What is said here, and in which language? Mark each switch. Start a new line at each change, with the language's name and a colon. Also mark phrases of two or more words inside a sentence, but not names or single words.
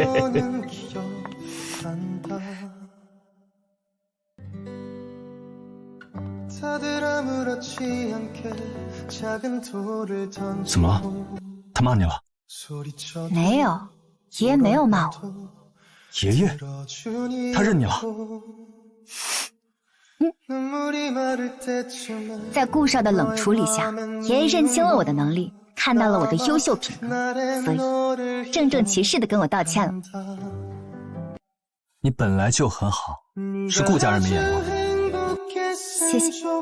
Chinese: 怎麼了？他罵你了？沒有，爺爺沒有罵我。爺爺，他認你了？在顧少的冷處理下，爺爺認清了我的能力，看到了我的優秀品格，所以正正其事的跟我道歉了。你本來就很好，是顧家人沒眼光。謝謝。